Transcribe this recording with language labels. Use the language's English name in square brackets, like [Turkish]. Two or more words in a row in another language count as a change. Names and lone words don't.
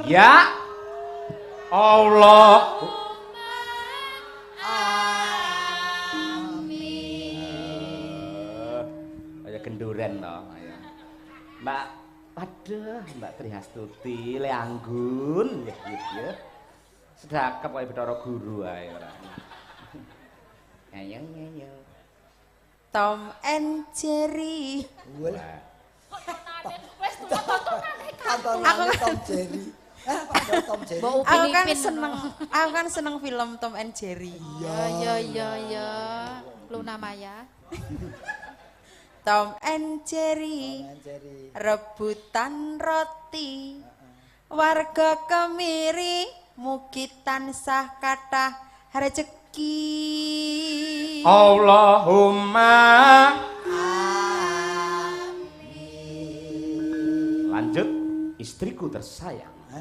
[Arabic] يا الله. [Javanese] Amin. Kayak duren to. Ayo. Mbak, waduh, Mbak Triastuti, Le Anggun, ya. Sedakep kaya Bathara Guru ae ora. Ayo. Tom and Jerry. Wah. Wes tuwa tontonane Tontonane Tom Jerry. Tom Jerry. Mbok Aku kan seneng film Tom and Jerry. Ya. Luna Maya. Tom and Jerry. Rebutan roti. Warga kemiri mugi tansah kathah rejeki. [Indonesian] Allahumma lanjut istriku tersayang.